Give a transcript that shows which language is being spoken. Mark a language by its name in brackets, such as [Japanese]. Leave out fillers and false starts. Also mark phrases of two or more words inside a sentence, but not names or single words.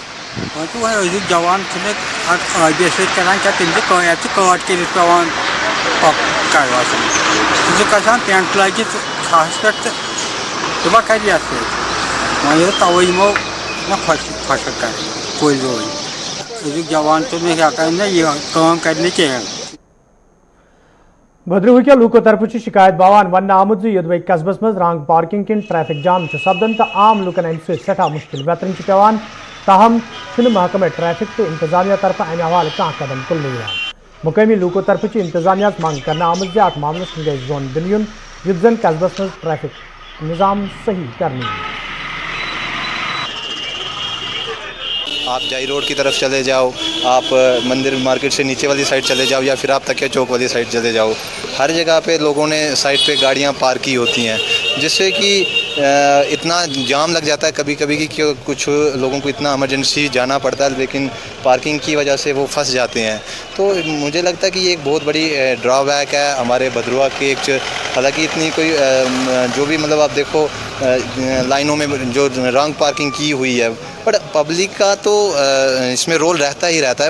[Kashmiri] وۄنۍ أزیُک جوان چھُنہٕ اتھ ٲبیس سۭتۍ کران کینٛہہ تِم چھِ یتھ چھِ کٲٹ کٔرِتھ پیٚوان کڑوان سُہ چھُ گژھان پینٹ لٲگِتھ کھہس پٮ۪ٹھ تہٕ سُہ ما کرِ یتھ سۭتۍ. وۄنۍ ییٚلہِ توے یِمو نہ خۄشک کرٕنۍ کُلۍ رُوٕنۍ. أزیُک جوان چھُنہٕ ہٮ۪کان نہ یہِ کٲم کرِ نہٕ کینٛہہ. بدرو کے لوکو طرف شکایت باوان ون آمت یدوی قصبس مز رانگ پارکنگ کن ٹریفک جام سپدان تو عام لکن امہ سٹھا مشکل ویترن پیوان, تاہم محکمہ ٹریفک تو انتظامیہ طرف امہ حوالہ کھانا قدم تلنے. مقامی لوکو طرف انتظامیہ منگ کرنے آمت ات معاملس کن گژھِ زون دن یون یُتھ زن قصبس مز ٹریفک نظام صحیح کرنے. [Hindi] آپ جائی روڈ کی طرف چلے جاؤ, آپ مندر مارکیٹ سے نیچے والی سائڈ چلے جاؤ, یا پھر آپ تکیہ چوک والی سائڈ چلے جاؤ, ہر جگہ پہ لوگوں نے سائڈ پہ گاڑیاں پارک کی ہوتی ہیں, جس سے کہ इतना जाम लग जाता है कभी कभी कि कुछ लोगों को इतना इमरजेंसी जाना पड़ता है, लेकिन पार्किंग की वजह से वो फंस जाते हैं। तो मुझे लगता है कि ये एक बहुत बड़ी ड्रॉबैक है हमारे भदरवा के। हालांकि इतनी कोई जो भी मतलब आप देखो लाइनों में जो [English] wrong parking [Hindi] की हुई है, बट पब्लिक का तो इसमें रोल रहता ही रहता है।